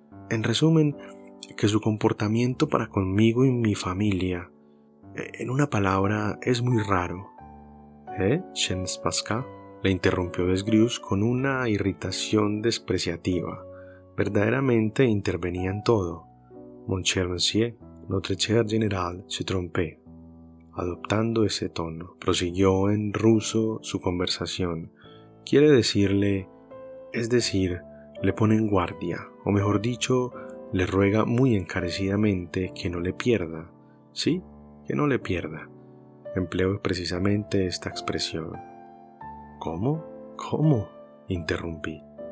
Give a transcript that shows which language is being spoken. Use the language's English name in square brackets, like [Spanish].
[Spanish] En resumen, que su comportamiento para conmigo y mi familia, en una palabra, es muy raro. [French] Je ne sais pas quoi, [Spanish] le interrumpió Desgrius con una irritación despreciativa. Verdaderamente intervenía en todo. [French] Mon cher monsieur, notre cher général se trompé. [Spanish] Adoptando ese tono, prosiguió en ruso su conversación. Quiere decirle, es decir, le pone en guardia, o mejor dicho, le ruega muy encarecidamente que no le pierda. Sí, que no le pierda. Empleo precisamente esta expresión. ¿Cómo? ¿Cómo? Interrumpí.